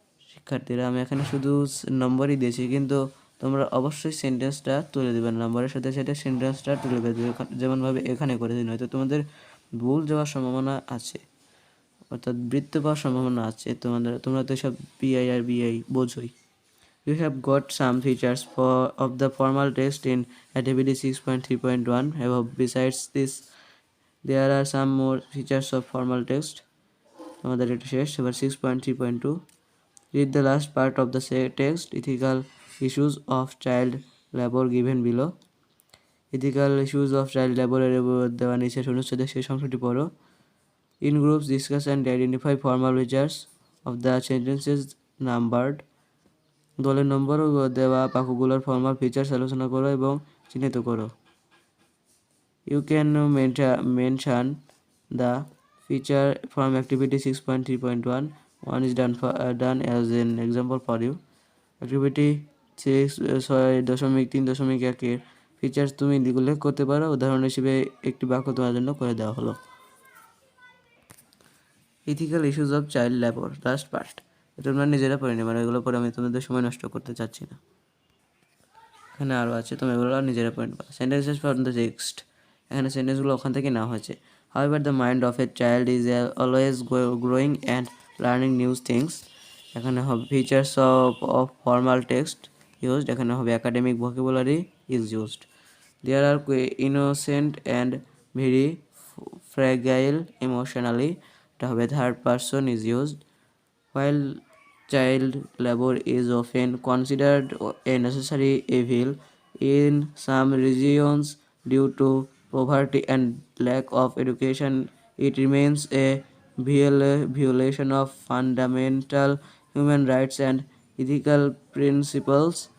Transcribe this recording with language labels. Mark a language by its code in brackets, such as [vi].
[bn] শিক্ষার্থীরা আমি এখানে শুধু নম্বরই দিয়েছি, কিন্তু তোমরা অবশ্যই সেন্টেন্সটা তুলে দেবে, নম্বরের সাথে সাথে সেন্টেন্সটা তুলে দেবে, যেমনভাবে এখানে করেছি। নয়তো তোমাদের ভুল যাওয়ার সম্ভাবনা আছে, অর্থাৎ বৃত্ত পাওয়ার সম্ভাবনা আছে। তোমরা তো সব পিআই আর বিআই বোঝোই। [en] You have got some features of the formal text in activity 6.3.1 above. Besides this, there are some more features of formal text. [bn] আমাদের এটা শেষ। [en] এবার 6.3.2 read the last part of the text. Ethical issues of child labor given below. Ethical issues of child labor [bn] এর দেওয়া নিচের অনুচ্ছেদের শেষ অংশটি পড়ো। [en] In groups, discuss and identify formal features of the sentences numbered. [bn] দলের নম্বর দেওয়া বাক্যগুলোর ফর্মাল ফিচার্স আলোচনা করো এবং চিহ্নিত করো। [en] You can mention the feature from activity 6.3.1. One is done as an example for you. [bn] Activity 6.3.1 features তুমি উল্লেখ করতে পারো। উদাহরণ হিসেবে একটি বাক্য তোমার জন্য করে দেওয়া হলো। [en] Ethical issues of child labour, last part. [bn] তোমরা নিজেরা পড়ে নেবে, এগুলো পরে আমি তোমাদের সময় নষ্ট করতে চাচ্ছি না। এখানে আরও আছে, তোমরা এগুলো নিজেরা পড়ে নেবে। [en] sentences for the text, [bn] এখানে সেন্টেন্সগুলো ওখান থেকে নেওয়া হয়েছে। [en] However the mind of a child is always growing and learning new things. [bn] এখানে হবে [en] Features of formal text used, এখানে হবে academic vocabulary is used. There are innocent and very fragile emotionally, [bn] এটা হবে [en] Third person is used. While child labor is often considered a necessary evil in some regions due to poverty and lack of education, it remains a violation of fundamental human rights and ethical principles.